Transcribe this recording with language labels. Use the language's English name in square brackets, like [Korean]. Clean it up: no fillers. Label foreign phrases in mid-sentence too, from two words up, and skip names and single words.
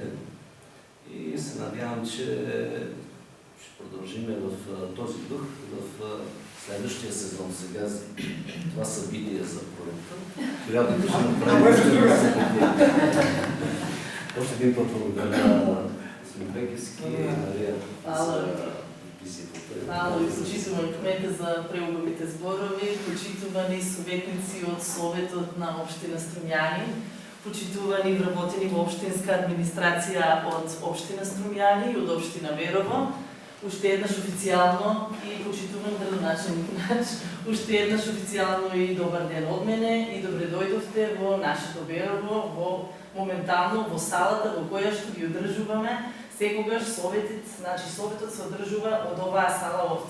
[Bulgarian] И се надявам, че ще продължим в този дух в следващия сезон. Сега това събитие за проекта. Трябва да направим още един път благодаря на господин Бекевски и Мария за визитата. [Macedonian] Hvala i почитувани кмета за преубавите зборови, почитувани советници од Советот на Општина Струмјани, почитувани вработени во Општинска администрација од Општина Струмјани и од Општина Верово, уште еднаш официјално и почитуван градоначалник наш, уште еднаш официјално и добар ден од мене и добре дојдовте во нашето Верово, во моментално во салата во која што ги одржуваме, секогаш советот се одржува од оваа сала овде.